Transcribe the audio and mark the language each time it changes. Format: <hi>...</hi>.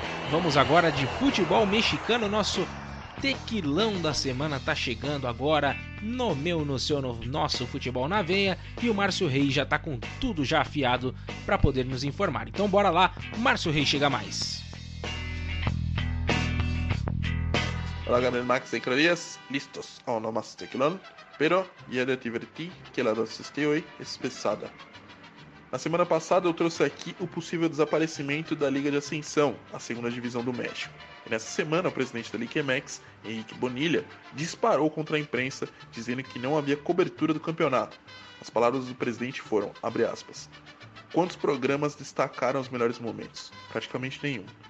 <pt>Vamos agora de futebol mexicano, nosso tequilão da semana tá chegando agora no nosso futebol na veia, e o Márcio Reis já tá com tudo já afiado para poder nos informar. Então bora lá, Márcio Reis chega mais.</pt> <es>Hola Gabriel Max e Ícaro Díaz, listos a uno más tequilón, pero ya te advertí que la dosis de hoy es pesada.</es> <pt>Na semana passada eu trouxe aqui o possível desaparecimento da Liga de Ascensão, a segunda divisão do México. E nessa semana o presidente da Liquemex, Henrique Bonilla, disparou contra a imprensa, dizendo que não havia cobertura do campeonato. As palavras do presidente foram, abre aspas, quantos programas destacaram os melhores momentos? Praticamente nenhum.</pt>